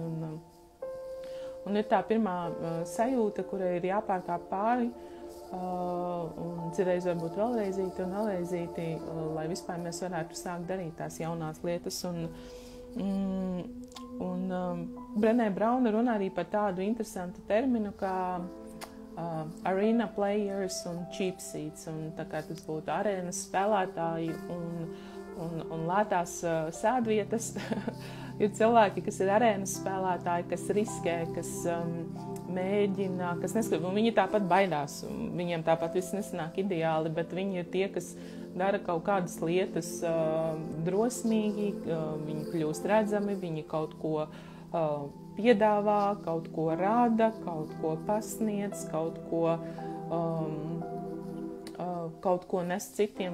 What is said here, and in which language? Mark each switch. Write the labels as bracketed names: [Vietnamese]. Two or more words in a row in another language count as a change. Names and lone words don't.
[Latvian] Un ir tā pirmā sajūta, kurai ir jāpārkāp pāri, un citreiz varbūt vēlreizīti, lai vispār mēs varētu sākt darīt tās jaunās lietas. Un Brené Brauna runā arī par tādu interesantu terminu kā [English] arena players [Latvian] un [English] cheap seats. [Latvian] Un tā kā tas būtu arēnas spēlētāji un lētās sēdvietas. Ir cilvēki, kas ir arēnas spēlētāji, kas riskē, kas mēģina, kas neskatās, un viņi tāpat baidās. Viņiem tāpat viss nesanāk ideāli, bet viņi ir tie, kas dara kaut kādas lietas drosmīgi, viņi kļūst redzami, viņi kaut ko piedāvā, kaut ko rāda, kaut ko pasniedz, kaut ko nes citiem.